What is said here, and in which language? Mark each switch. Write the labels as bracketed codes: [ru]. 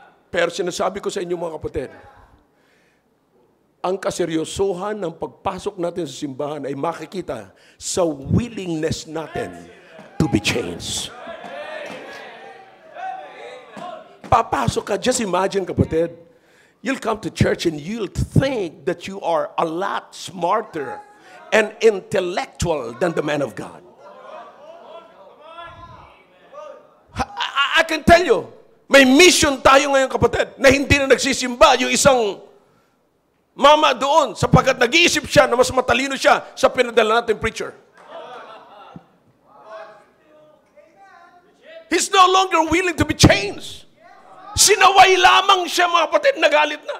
[tl] Pero sinasabi ko sa inyo mga kapatid, ang kaseryosohan ng pagpasok natin sa simbahan ay makikita sa willingness natin [en] to be changed. [tl] Papasok ka, [en] just imagine kapatid, you'll come to church and you'll think that you are a lot smarter and intellectual than the man of God. I can tell you, [tl] may mission tayo ngayon kapatid na hindi na nagsisimba yung isang mama doon sapagkat nag-iisip siya na mas matalino siya sa pinadala natin preacher. [en] He's no longer willing to be changed. [tl] Sinaway lamang siya, mga kapatid, nagalit na.